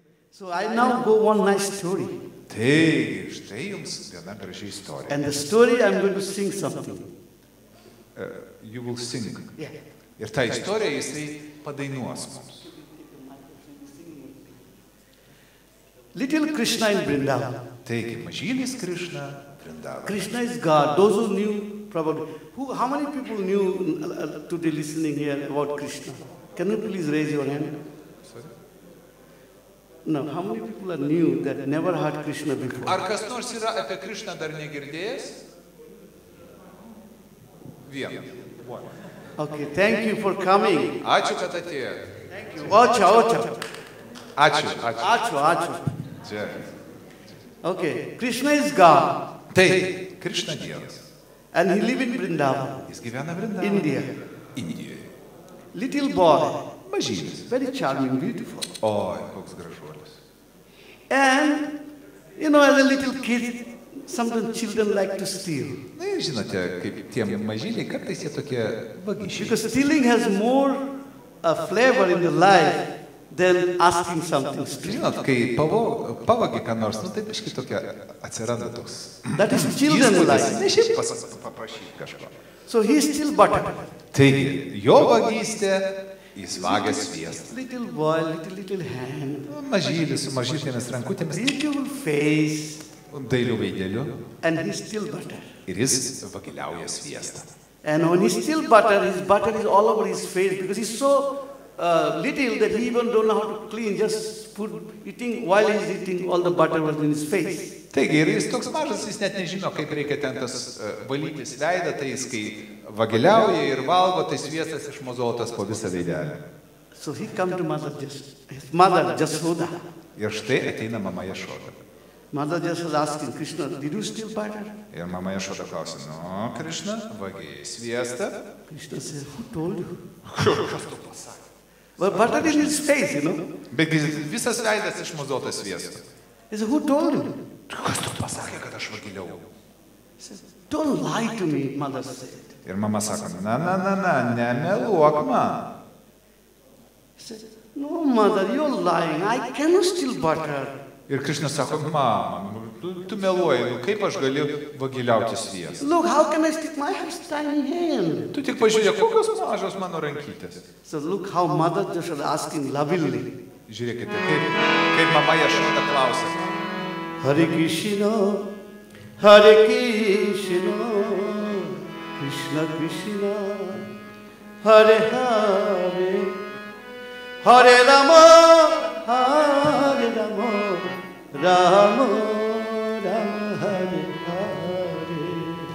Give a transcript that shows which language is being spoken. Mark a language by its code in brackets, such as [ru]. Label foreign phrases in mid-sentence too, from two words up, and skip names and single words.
[en] So I now go one nice story. [lt] Tai štai jums viena graži istorija. [en] And the story I'm going to sing something. You will sing. Yeah. [lt] Ir tą istoriją jisai padainuos mums. [en] Little Krishna in Vrindavan. [lt] Taigi, mažylis Krishna Vrindavan. [en] Krishna is God. Those who knew probably. How many people knew today listening here about Krishna? Can you please raise your hand? Sorry? No, how many people are new that never heard Krishna before? [lt] Ar kas nors yra apie Krishną dar negirdėjęs? Vienas. [en] Okay, thank you for coming. [lt] Ačiū, kad atėjote. [en] Thank you. Acha. [lt] Ačiū. Čia. [en] Okay, Krishna is God. [lt] Tai, Krishna Dievas. [en] And he lives in Vrindavan, [lt] Jis gyvena Vrindavane. [en] India. [lt] Indijoje. [en] Little boy, [lt] Mažylis. [en] very charming, beautiful. [lt] Oi, koks gražuolis. [en] And, as a little kid, sometimes children like to steal. [lt] Na, žinote, kaip tie mažyliai, kartais jie tokie vagišiai. [en] Because stealing has more flavor in the life than asking something. [lt] Žinot, kai pavagi ką nors, tai biškai tokia atsiranda toks. [en] That is children's life. [lt] Ne šiaip paprašyti kažko. [en] So he still butter. [lt] Taigi, jo vagystė, jis vagia sviestą. [en] Little boy, little hand. [lt] Mažylis su mažytėmis rankutėmis. [en] Beautiful face. [lt] Dailių veidelių. [en] And he still butter. [lt] Ir jis vagiliauja sviestą. [en] And when he still butter is all over his face because he's so little that he even don't know how to clean, just eating, while he's eating, all the butter was in his face. [lt] Taigi, ir jis toks mažas, jis net nežino, kaip reikia ten tas valytis veidą, tai jis kai vagiliauja ir valgo, tai sviestas išmozotas po visą veidelį. [en] So he come to his mother, Jasoda. [lt] Ir štai ateina mama Jašoda. [en] Mother Jasoda asking, Krishna, did you steal butter? [lt] Ir mama Jašoda klausia, Krishna, vagiai sviestą? [en] Krishna says, who told you? [lt] Kas tu pasakė? [en] Well, butter in his face, [lt] Bet visas veidas išmozotas sviestu. [en] He said, who told you? [lt] Kas tu pasakė, kad aš vagiliau? [en] He says, don't lie to me, mother said. [lt] Ir mama sako, nemeluok man. [en] He said, no, mother, you're lying. I cannot steal butter. [lt] Ir Krishna sako, mama, tu meluoji, kaip aš galiu vagiliauti sviestą? [en] Look, how can I stick my tiny hand? [lt] Tu tik pažiūrėk, kokios mažos mano rankytės. [en] So look how mother just asking lovingly. [lt] Žiūrėkite, kaip mama Jašoda klausia. [sa] Hare Krishna, Krishna Krishna, Hare Hare, Hare Rama, Rama Rama, Hare Hare.